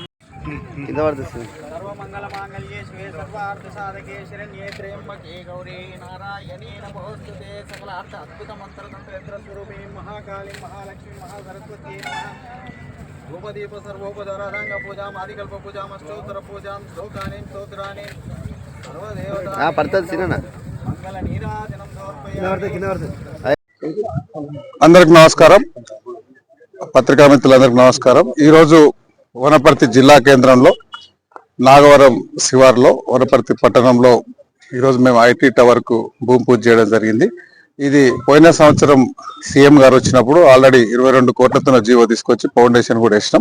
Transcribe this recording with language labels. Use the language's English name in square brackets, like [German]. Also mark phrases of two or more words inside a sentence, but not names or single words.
[Telugu] కింద పడుతుంది [Sanskrit] सर्वमङ्गलमाङ्गल्ये शिवे सर्वार्थसाधके शरण्ये त्र्यम्बके गौरी नारायणी नमोस्तुते सकलार्थ अद्भुतमन्त्रतन्त्रयन्त्रस्वरूपिणीं महाकालीं महालक्ष्मीं महासरस्वती नमः धूपदीप सर्वोपचारांग पूजां आदिकल्प पूजां अष्टोत्तर पूजां श्लोकानीं स्तोत्राणीं सर्वदेवता [Telugu] పడుతుంది సినా [Sanskrit] मंगल नीराजनं समर्पयामि। [Telugu] అందరికి నమస్కారం, పత్రికా మిత్రులందరికీ నమస్కారం. ఈరోజు వనపర్తి జిల్లా కేంద్రంలో నాగవరం శివార్లో వనపర్తి పట్టణంలో ఈరోజు మేము [English] IT tower [Telugu] కు భూమి పూజ చేయడం జరిగింది. ఇది పోయిన సంవత్సరం సీఎం గారు వచ్చినప్పుడు ఆల్రెడీ 22 కోట్లతో జీవో తీసుకొచ్చి ఫౌండేషన్ కూడా వేసినాం.